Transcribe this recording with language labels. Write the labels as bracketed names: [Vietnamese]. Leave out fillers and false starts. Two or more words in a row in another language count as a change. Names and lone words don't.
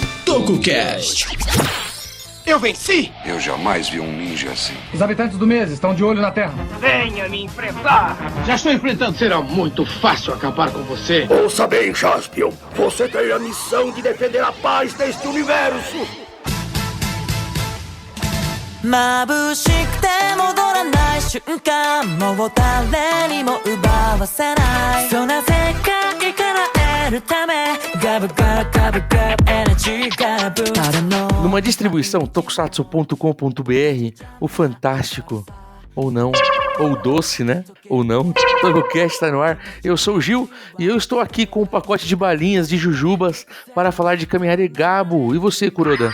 [Portuguese] TokuCast. Eu venci! Eu jamais vi um ninja assim. Os habitantes do mês estão de olho na Terra. Venha me enfrentar! Já estou enfrentando. Será muito fácil acabar com você. Ouça bem, Jaspion. Você tem a missão de defender a paz deste universo. [Japanese] 眩しくて戻らない瞬間もう誰にも奪わせないそんな世界から得るためガブガブガブガブエナジーガブ [Portuguese] Numa distribuição tokusatsu.com.br, o fantástico, ou não, ou doce, né? Ou não, TokuCast está no ar. Eu sou o Gil e eu estou aqui com um pacote de balinhas de jujubas para falar de Kamen Rider Gabo. E você, Kuroda?